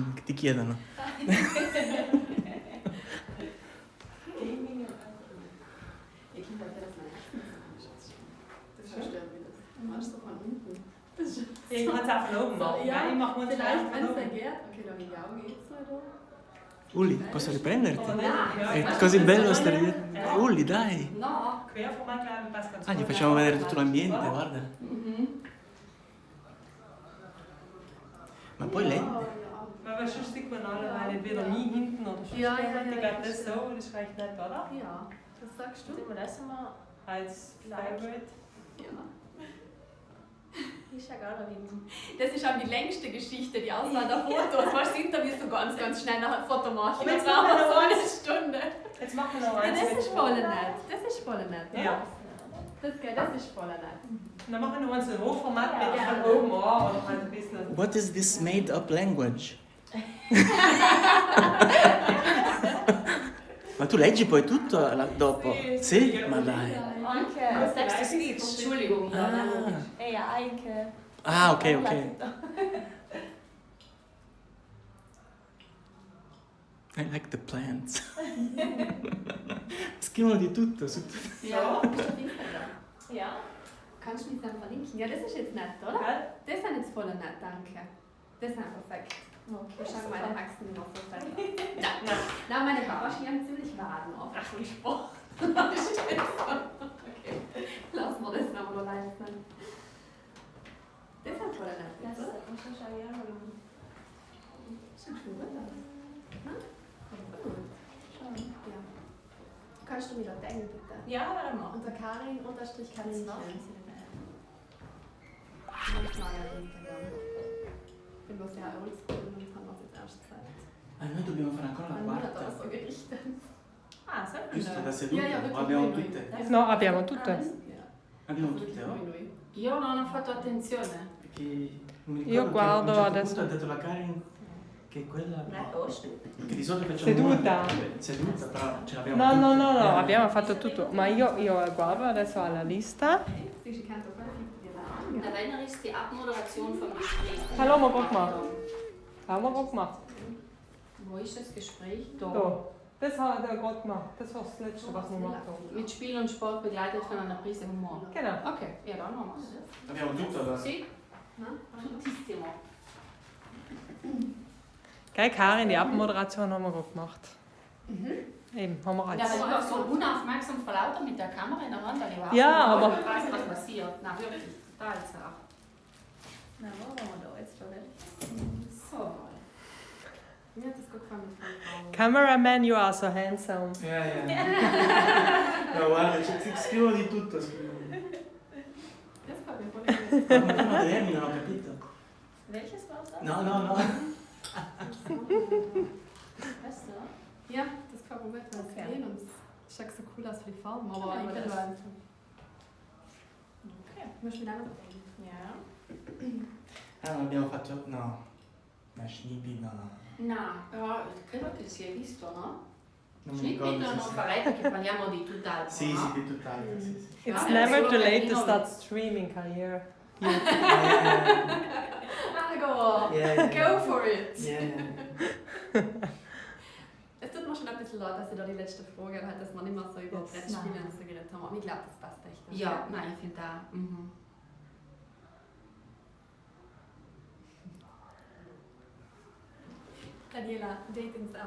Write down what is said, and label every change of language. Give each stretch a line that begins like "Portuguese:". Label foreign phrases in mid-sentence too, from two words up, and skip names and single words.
Italian: Ti chiedono.
German: Das verstört mich das. Du machst doch von unten. Ich kann es auch von oben machen. Ja, ich mache mal vielleicht, wenn es dann geht. Okay, dann in die Augen geht's mal da.
Italian: Uli, posso riprenderti?
German: Ja.
Italian: È così bello stare dietro. Uli, dai. No.
German: Querformat, glaube ich, passt ganz Ah, gut.
Italian: gli facciamo vedere tutto l'ambiente, guarda. Ma poi lei...
German: Aber sonst sieht man alle entweder nie hinten oder sonst Ja, ich glaube, das so, das reicht nicht, oder? Ja, das sagst du. Tun wir das mal. Als Favorite. Ja. Ich schaue gar nicht hin. Das ist auch die längste Geschichte, die Auswahl der Fotos. Weißt du, Interviews so ganz schnell nach einem Foto machen. Aber jetzt Das war machen wir so noch eine eins. Stunde. Jetzt machen wir noch Ja, eins. das mit- ist voll nett. Das ist voll nett. Ja. Das ist voll nett. Dann machen wir noch eins in Hochformat mit Ja. von oben an oder halt ein bisschen.
English: What is this made-up language?
Italian: Ma tu leggi poi tutto dopo? Sì? Ma dai. Anche
English: Text to Speech.
German: Entschuldigung. Ja,
Italian: anche.
English: Ah, ok, ok. I like the plants.
Italian: Scrivono di tutto su tutto.
German: Ja, bist du auf Instagram? Ja. Kannst du mich dann verlinken? Ja, das ist jetzt nett, oder? Gell? Das sind jetzt voll nett, danke. Das sind perfekt. Okay, schau meine Haxen noch so fett aus. Ja. Na, meine Barschen haben ziemlich Waden auf vom Sport. Okay, lassen wir das noch mal allein sein. Das ist voll nett. Das oder? muss ich schon ja machen. Sieht schon gut aus. Hm? Gut. Schon, ja. Kannst du mir da denken, bitte? Ja, warte mal. Unter Karin unterstrich Kann Karin. ich noch? Ich bin bloß ja oldschool und haben wir es jetzt erst gesagt.
Italian: Ah, noi dobbiamo fare ancora la
German: Mein Mutter hat das
Italian: quarta.
German: so gerichtet. Ah, so.
Italian: Giusto, da seduta?
German: Ja, ja,
Italian: O abbiamo noi. tutte? No, abbiamo tutte. Ja. Abbiamo tutte, oh? Noi. Io non ho fatto attenzione. Perché non mi Io ricordo guardo che a un certo adesso. punto ha detto la Karin che quella... Che di solito facciamo Seduta. Seduta, però ce l'abbiamo No, tutte. no, no, no, abbiamo fatto tutto. Ma io guardo adesso alla lista.
German: Sie kennt doch mal die Namen. Erinnere ich die Abmoderation vom Gespräch. Hallo, haben wir gut gemacht. Haben wir gut gemacht. Wo ist das Gespräch? Da. Das hat er gerade gemacht. Das war das Letzte, was wir gemacht haben. Mit Spiel und Sport begleitet von einer Prise Humor. Genau. Okay, ja, dann haben wir es.
Italian: Abbiamo tutto allora. Sì, tuttissimo.
German: Gell, Karin, die Abmoderation haben wir gut gemacht. Eben, haben wir Ja, alles. aber ich war so unaufmerksam vor lauter mit der Kamera in der Hand, weil ich war Ja, aber- ich weiß, was passiert. Na wirklich, total zart. Na, wo waren wir da jetzt schon? So. Mir hat das gut gefallen mit Frauen.
English: Cameraman, you are so handsome. Yeah.
Italian: No, guarda, scrivo di tutto, scrivo.
German: Das war mir voll gut.
Italian: Ma non ho capito.
German: Welches war das? No. Weißt du? Ja, das gefällt mir gut, weil es sehen und es schaut so cool aus für die Farben, aber ich bin nur einfach. Ok. Möchtest du mir noch? Ja.
Italian: Non abbiamo fatto. No. Ma Schnippi, no. No, però credo che si è visto, no? Non mi Schnippi ricordo. non farei perché parliamo di tutt'altro, Sì, no? sì, di tutt'altro, sì.
English: It's Yeah. never too late to Yeah. start streaming career. Margot, Yeah. go for it! Yeah.
German: Es tut mir schon ein bisschen leid, dass ich da die letzte Frage halt, dass wir nicht mehr so über Brettspiele und so geredet haben, aber ich glaube, das passt echt. Ja, nein, ich finde auch. Mhm. Daniela, Datings ab.